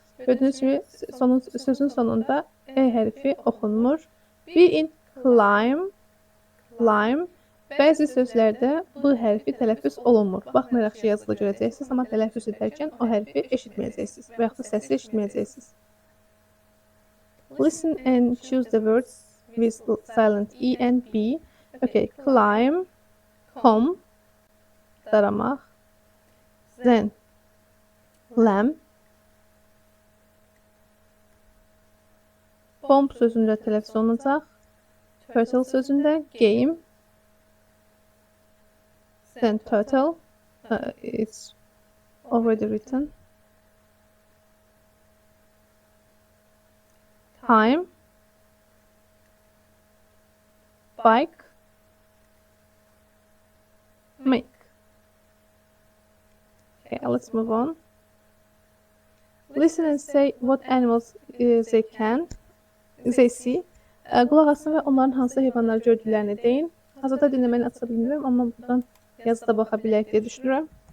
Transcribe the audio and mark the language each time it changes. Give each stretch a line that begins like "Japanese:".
Azerbaijani: Gördüğünüz gibi sözün sonunda E hərfi oxunmur.
English: B in climb. Climb.
Azerbaijani: Bəzi sözlərdə bu hərfi tələffüz olunmur. Baxmayaraq ki, yazılı görəcəksiniz, amma tələffüz edərkən o hərfi eşitməyəcəksiniz və yaxud da səsi eşitməyəcəksiniz.
English: Listen and choose the words with silent E and B. Okay, climb, come, daramaq. Then, lamb.
Azerbaijani: Bomb sözündə tələffüz olunacaq. Turtle sözündə game.
English: Then turtle. It's already written. Time. Bike. Make. Okay, let's move on. Listen and say what animals they see.
Azerbaijani: Qulaq asın və onların hansı heyvanları gördüklərini deyin. Hazırda dinləməni aça bilmirəm, amma buradan yazıda baxa bilək deyə düşünürəm.